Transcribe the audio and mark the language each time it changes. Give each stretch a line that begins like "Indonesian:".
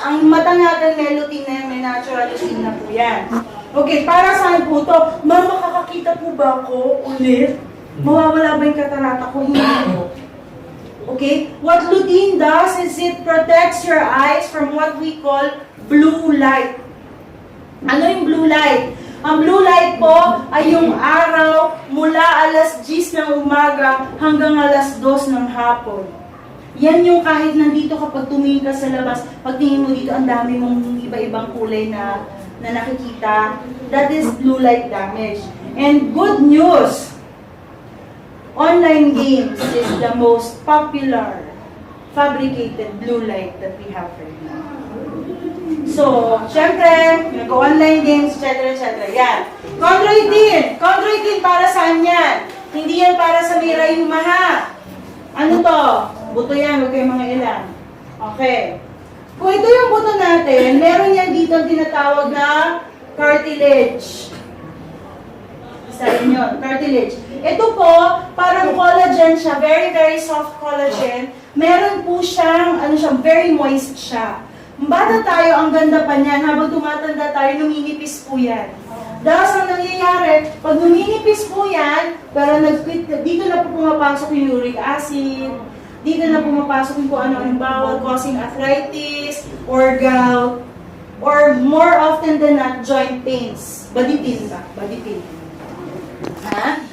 Filipino: Ang mata natin may lutein na yan, may natural lutein na po yan. Okay, para saan po to? Ma'am, makakakita po ba ako ulit? Mawawala ba yung katarata ko? Hindi po. Okay?
English: What lutein does is it protects your eyes from what we call blue light.
Filipino: Ano yung blue light? Ang blue light po ay yung araw mula alas 10 ng umaga hanggang alas 2 ng hapon. Yan yung kahit nandito kapag tumingin ka sa labas, pagtingin mo dito, ang dami mong iba-ibang kulay na nakikita.
English: That is blue light damage. And good news, online games is the most popular fabricated blue light that we have right now.
Filipino: So, syempre, nag-online games, etc. Yan. Chondroitin. Chondroitin para saan yan? Hindi yan para sa may rayuma, ha? Ano to? Buto yan, huwag kayong mga ilan. Okay. Kung ito yung buto natin, meron yan dito ang tinatawag na cartilage. Isa rin yun, cartilage. Ito po, parang collagen siya, very, very soft collagen. Meron po siyang, very moist siya. Bata tayo, ang ganda pa niyan. Habang tumatanda tayo, numinipis po yan. Dahil ang nangyayari, pag numinipis po yan, pero dito na po pumapasok yung uric acid, dito na pumapasok yung kung ano ang bawal,
English: causing arthritis, or gout, or more often than not, joint pains.
Filipino: Body pain ba? Body pain. Ha?